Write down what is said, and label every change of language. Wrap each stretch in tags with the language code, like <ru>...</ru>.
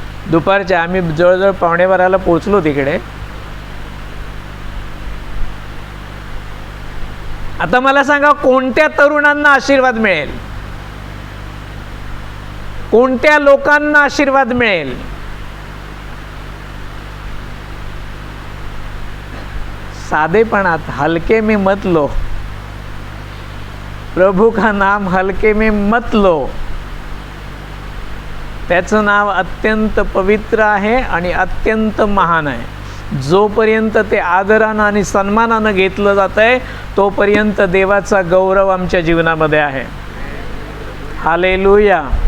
<mr>दुपारच्या आम्ही जवळजवळ 11:15 पोहोचलो तिकडे. आता मला सांगा, कोणत्या तरुणांना आशीर्वाद मिळेल? कोणत्या लोकांना आशीर्वाद मिळेल? साधेपणात,</mr> <hi>हलके में मत लो, प्रभू का नाम हलके में मत लो.</hi> <mr>त्याचं नाव अत्यंत पवित्र आहे आणि अत्यंत महान आहे. जोपर्यंत ते आदरानं आणि सन्मानानं घेतलं जात आहे, तोपर्यंत देवाचा गौरव आमच्या जीवनामध्ये आहे. हालेलुया.</mr>